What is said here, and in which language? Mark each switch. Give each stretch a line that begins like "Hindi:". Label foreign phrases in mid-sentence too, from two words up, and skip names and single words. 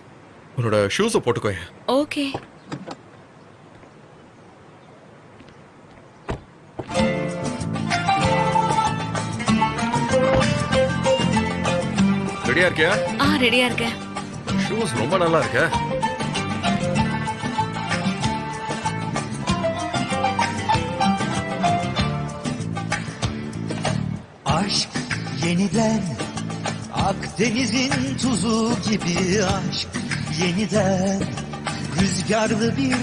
Tamil: உன்னோட ஷூஸை போட்டுக்கோ. ஓகே. ரெடியா இருக்கியா? ரெடியா இருக்கேன். ஷூஸ் ரொம்ப நல்லா இருக்க.
Turkish: Aşk yeniden Akdeniz'in tuzu gibi aşk yeniden rüzgarlı bir